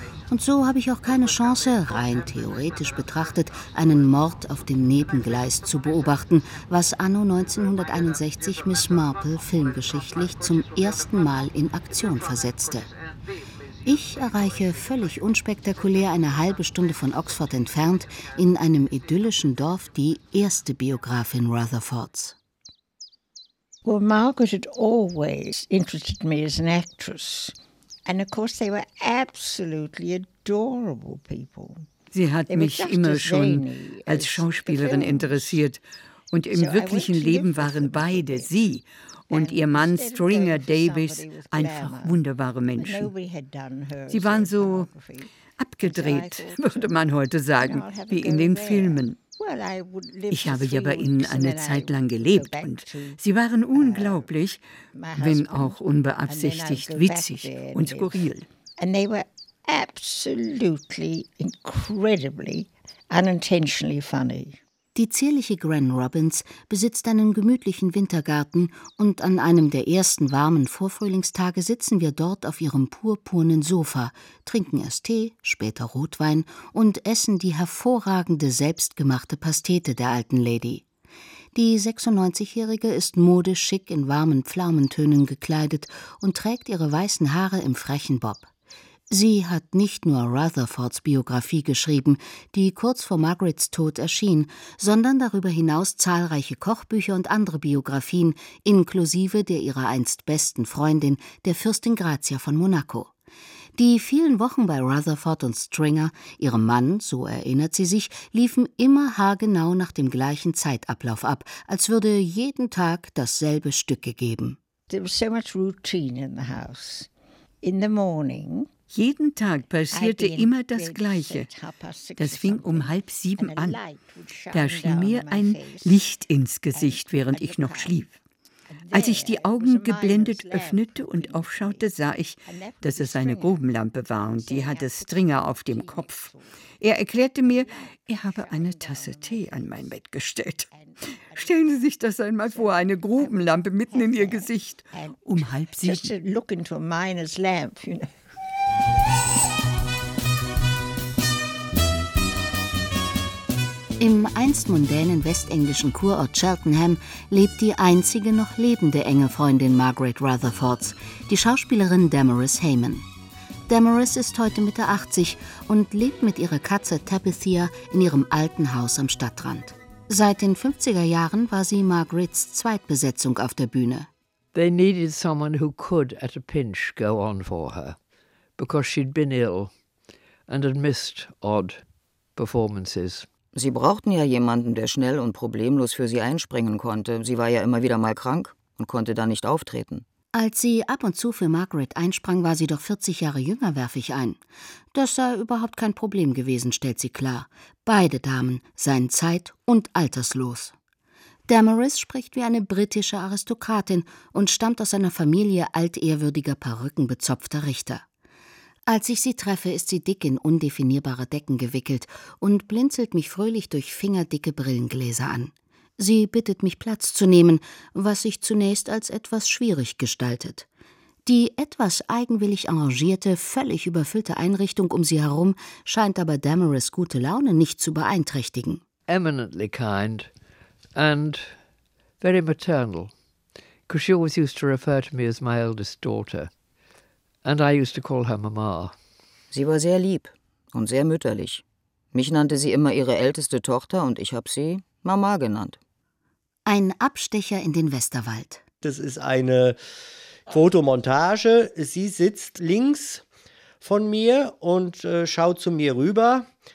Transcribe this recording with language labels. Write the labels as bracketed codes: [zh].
[de] Und so habe ich auch keine Chance, rein theoretisch betrachtet, einen Mord auf dem Nebengleis zu beobachten, was anno 1961 Miss Marple filmgeschichtlich zum ersten Mal in Aktion versetzte. Ich erreiche völlig unspektakulär eine halbe Stunde von Oxford entfernt in einem idyllischen Dorf die erste Biografin Rutherfords. [en] Well, Margaret had always interested me as an actress. And of course they were absolutely adorable people. [de] Sie hat mich immer schon als Schauspielerin interessiert. Und im wirklichen Leben waren beide, sie und ihr Mann Stringer Davis, einfach wunderbare Menschen. Sie waren so abgedreht, würde man heute sagen, wie in den Filmen. Ich habe ja bei ihnen eine Zeit lang gelebt und sie waren unglaublich, wenn auch unbeabsichtigt witzig und skurril. [en] And they were absolutely incredibly unintentionally funny. [de] Die zierliche Gran Robbins besitzt einen gemütlichen Wintergarten und an einem der ersten warmen Vorfrühlingstage sitzen wir dort auf ihrem purpurnen Sofa, trinken erst Tee, später Rotwein und essen die hervorragende selbstgemachte Pastete der alten Lady. Die 96-Jährige ist modisch schick in warmen Pflaumentönen gekleidet und trägt ihre weißen Haare im frechen Bob. Sie hat nicht nur Rutherfords Biografie geschrieben, die kurz vor Margarets Tod erschien, sondern darüber hinaus zahlreiche Kochbücher und andere Biografien, inklusive der ihrer einst besten Freundin, der Fürstin Grazia von Monaco. Die vielen Wochen bei Rutherford und Stringer, ihrem Mann, so erinnert sie sich, liefen immer haargenau nach dem gleichen Zeitablauf ab, als würde jeden Tag dasselbe Stück gegeben. [en] There was so much routine in the house. In the morning. [de] Jeden Tag passierte immer das Gleiche. Das fing um 6:30 an. Da schien mir ein Licht ins Gesicht, während ich noch schlief. Als ich die Augen geblendet öffnete und aufschaute, sah ich, dass es eine Grubenlampe war und die hatte Stringer auf dem Kopf. Er erklärte mir, er habe eine Tasse Tee an mein Bett gestellt. Stellen Sie sich das einmal vor, eine Grubenlampe mitten in Ihr Gesicht. Um 6:30. Im einst mundänen westenglischen Kurort Cheltenham lebt die einzige noch lebende enge Freundin Margaret Rutherfords, die Schauspielerin Damaris Heyman. Damaris ist heute Mitte 80 und lebt mit ihrer Katze Tabithia in ihrem alten Haus am Stadtrand. Seit den 50er Jahren war sie Margarets Zweitbesetzung auf der Bühne. [en] They needed someone who could at a pinch go on for her, because she'd been ill and had missed odd performances. [de] Sie brauchten ja jemanden, der schnell und problemlos für sie einspringen konnte. Sie war ja immer wieder mal krank und konnte dann nicht auftreten. Als sie ab und zu für Margaret einsprang, war sie doch 40 Jahre jünger, werfe ich ein. Das sei überhaupt kein Problem gewesen, stellt sie klar. Beide Damen seien zeit- und alterslos. Damaris spricht wie eine britische Aristokratin und stammt aus einer Familie altehrwürdiger, perückenbezopfter Richter. Als ich sie treffe, ist sie dick in undefinierbare Decken gewickelt und blinzelt mich fröhlich durch fingerdicke Brillengläser an. Sie bittet mich, Platz zu nehmen, was sich zunächst als etwas schwierig gestaltet. Die etwas eigenwillig arrangierte, völlig überfüllte Einrichtung um sie herum scheint aber Damaris' gute Laune nicht zu beeinträchtigen. [en] Eminently kind and very maternal, because she always used to refer to me as my eldest daughter. And I used to call her Mama. [de] Sie war sehr lieb und sehr mütterlich. Mich nannte sie immer ihre älteste Tochter und ich habe sie Mama genannt. Ein Abstecher in den Westerwald. Das ist eine Fotomontage. Sie sitzt links von mir und schaut zu mir rüber.